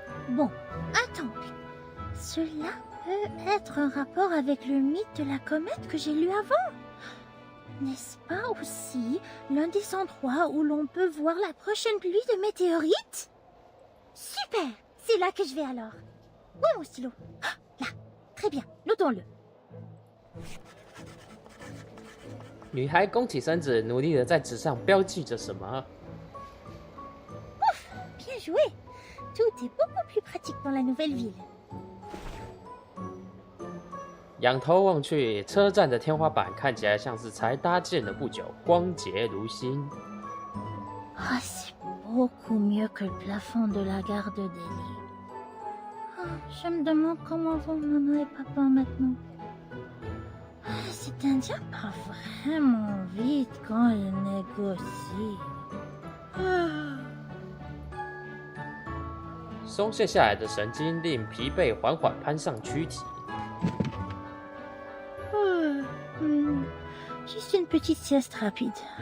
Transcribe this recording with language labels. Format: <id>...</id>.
<fr>Bon, un temple. Cela peut être un rapport avec le mythe de la comète que j'ai lu avant. N'est-ce pas aussi l'un des endroits où l'on peut voir la prochaine pluie de météorites? Super, c'est là que je vais alors. Où est mon stylo? Ah, là, très bien, notons-le.</fr> <zh>女孩弓起身子，努力的在纸上标记着什么。</zh> <fr>Ouf, bien joué. Tout est beaucoup plus pratique dans la nouvelle ville.</fr> <zh>仰头望去，车站的天花板看起来像是才搭建了不久，光洁如新。</zh> <fr>Ah, c'est beaucoup mieux que le plafond de la gare de Delhi. Ah, je me demande comment vont maman et papa maintenant. Ah, cet Indien part vraiment vite quand il négocie. Ah.</fr> <zh>松懈下来的神经令疲惫缓缓攀上躯体。</zh> <fr>Juste une petite sieste rapide.</fr>